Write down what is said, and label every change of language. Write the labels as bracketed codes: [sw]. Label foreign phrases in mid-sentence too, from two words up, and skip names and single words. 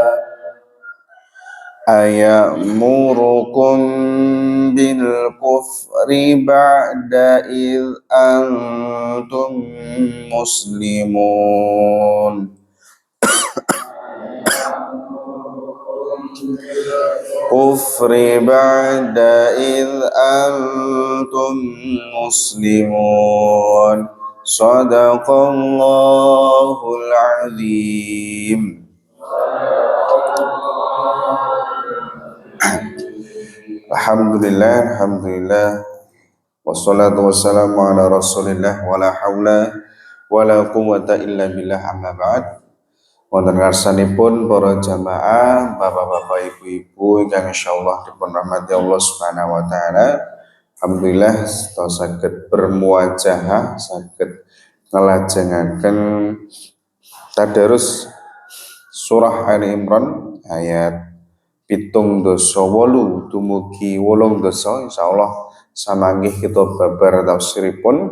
[ar] أيأمركم بالكفر بعد إذ أنتم مسلمون كفر بعد إذ أنتم مسلمون صدق الله العظيم. الحمد لله والصلاة والسلام على رسول الله ولا حول ولا قوة إلا بالله أما بعد. [jv] Wonten ngarsanipun para jamaah, bapak-bapak, ibu-ibu ingkang insyaallah dipun rahmati Allah [ar] سبحانه وتعالى. [jv] Alhamdulillah kita saged bermuajahah, saged ngelajengaken tadarus surah Ali Imran ayat 78 dumugi 8 insyaallah samanggih kita babar tafsiripun.